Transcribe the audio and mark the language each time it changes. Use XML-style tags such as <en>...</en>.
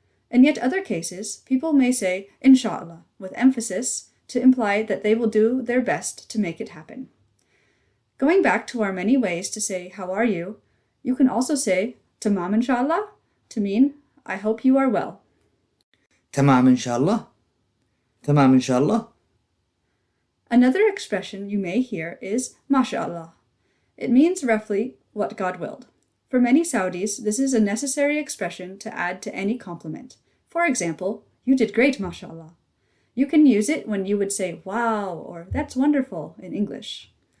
<en>In yet other cases, people may say inshallah with emphasis to imply that they will do their best to make it happen. Going back to our many ways to say how are you, you can also say</en> <ar>tamam inshallah</ar> <en>to mean I hope you are well.</en> <ar>تمام إن شاء الله تمام إن شاء الله.</ar> <en>Another expression you may hear is mashallah. It means roughly what God willed. For many Saudis, this is a necessary expression to add to any compliment. For example, you did great, mashallah. You can use it when you would say wow or that's wonderful in English.</en>